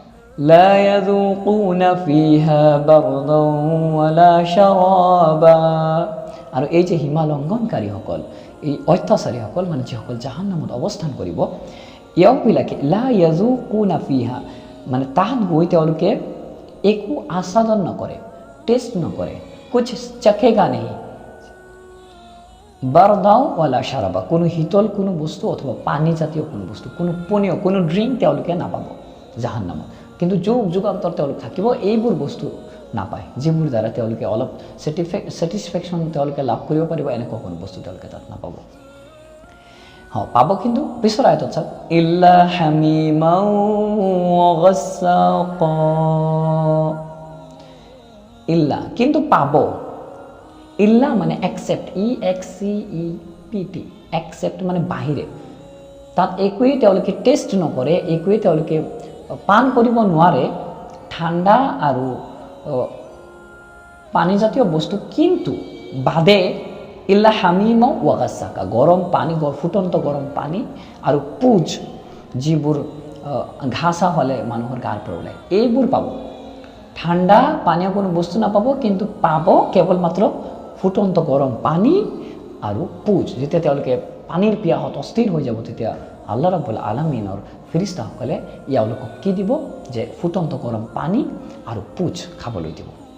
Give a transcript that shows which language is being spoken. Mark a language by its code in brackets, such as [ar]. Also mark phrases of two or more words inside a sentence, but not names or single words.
[ar] لا يذوقون فيها بردا ولا شرابا. [as] আৰু এই যে সীমা লংঘনকাৰীসকল, এই অত্যাচাৰীসকল, মানে যিসকল জাহান্নামত অৱস্থান কৰিব, এওঁবিলাকে [ar] لا يذوقون فيها, [as] মানে তাত গৈ তেওঁলোকে একো আস্বাদন নকৰে, টেষ্ট নকৰে, [hi] कुछ चखेगा नहीं, [ar] بردا ولا شرابا, [as] কোনো শীতল কোনো বস্তু অথবা পানী জাতীয় কোনো বস্তু, কোনো পনীয়, কোনো ড্ৰিংক তেওঁলোকে নাপাব জাহান্নামত। কিন্তু যুগ যুগান্তৰ তেওঁলোক থাকিব, এইবোৰ বস্তু নাপায়, যিবোৰ দ্বাৰা তেওঁলোকে অলপ ছেটিছফেকশ্যন তেওঁলোকে লাভ কৰিব পাৰিব, এনেকুৱা কোনো বস্তু তেওঁলোকে তাত নাপাব। পাব কিন্তু পিছৰ আয়াতত চাওক, [ar] إلا حميما و غساقا, [as] ইল্লা কিন্তু পাব, ইল্লা মানে [en] except, EXCEPT, except [as] মানে বাহিৰে, তাত একোৱেই তেওঁলোকে টেষ্ট নকৰে, একোৱেই তেওঁলোকে পান কৰিব নোৱাৰে, ঠাণ্ডা আৰু পানীজাতীয় বস্তু কিন্তু বাদে, [ar] إلا حميم و غساقا, [as] গৰম পানী, ফুটন্ত গৰম পানী আৰু পুজ, যিবোৰ ঘাঁচা হ'লে মানুহৰ গাৰ পৰা ওলায়, এইবোৰ পাব। ঠাণ্ডা পানীয় কোনো বস্তু নাপাব, কিন্তু পাব কেৱল মাত্ৰ ফুটন্ত গৰম পানী আৰু পুজ। যেতিয়া তেওঁলোকে পানীৰ পিয়াহত অস্থিৰ হৈ যাব, তেতিয়া আল্লাহ ৰাব্বুল আলামিনৰ ফেৰিস্তাসকলে এওঁলোকক কি দিব, যে ফুটন্ত গৰম পানী আৰু পুজ খাবলৈ দিব।